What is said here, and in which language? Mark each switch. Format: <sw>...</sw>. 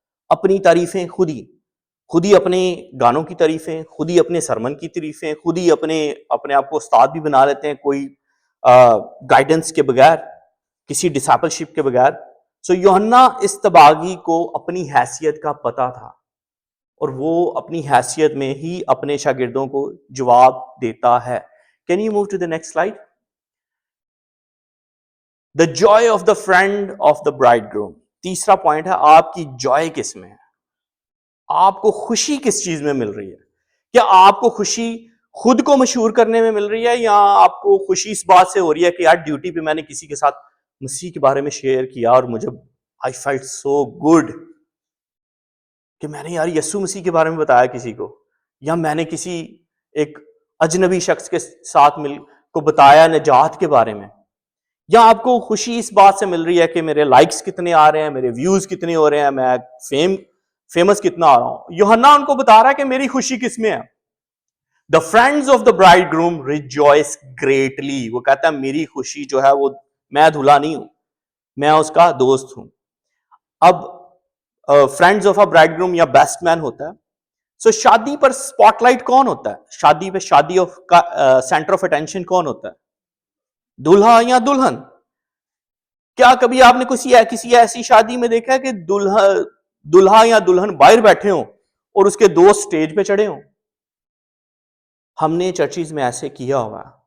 <ur>اپنی تعریفیں خود ہی اپنے گانوں کی تعریفیں، خود ہی اپنے سرمن کی تعریفیں، خود ہی اپنے آپ کو استاد بھی بنا لیتے ہیں کوئی گائیڈنس کے بغیر، کسی ڈسائپلشپ کے بغیر. سو یوحنا اصطباغی کو اپنی حیثیت کا پتہ تھا، اور وہ اپنی حیثیت میں ہی اپنے شاگردوں کو جواب دیتا ہے.</ur> <en>Can you move to the next slide? The joy of the friend of the bridegroom.</en> <ur>تیسرا پوائنٹ ہے آپ کی جوائے کس میں ہے، آپ کو خوشی کس چیز میں مل رہی ہے. کیا آپ کو خوشی خود کو مشہور کرنے میں مل رہی ہے، یا آپ کو خوشی اس بات سے ہو رہی ہے کہ یار ڈیوٹی پہ میں نے کسی کے ساتھ مسیح کے بارے میں شیئر کیا اور مجھے</ur> <en>I felt so good</en> <ur>کہ میں نے یار یسوع مسیح کے بارے میں بتایا کسی کو، یا میں نے کسی ایک اجنبی شخص کے ساتھ مل کو بتایا نجات کے بارے میں. یا آپ کو خوشی اس بات سے مل رہی ہے کہ میرے لائکس کتنے آ رہے ہیں، میرے ویوز کتنے ہو رہے ہیں، میں فیمس کتنا آ رہا ہوں. یوحنا ان کو بتا رہا ہے کہ میری خوشی کس میں ہے.</ur> <en>The friends of the bridegroom rejoice greatly.</en> <ur>وہ کہتا ہے میری خوشی جو ہے وہ میں دھلا نہیں ہوں، میں اس کا دوست ہوں. اب</ur> <en>friends of a bridegroom</en> <ur>یا بیسٹ مین ہوتا ہے. سو شادی پر اسپاٹ لائٹ کون ہوتا ہے؟ شادی پہ شادی کا سینٹر آف اٹینشن کون ہوتا ہے؟ دلہا یا دلہن؟ کیا کبھی آپ نے کسی ایسی شادی میں دیکھا ہے کہ دلہا یا دلہن باہر بیٹھے ہوں اور اس کے دوست سٹیج پہ چڑھے ہوں؟ ہم نے چرچز میں ایسے کیا ہوا.</ur>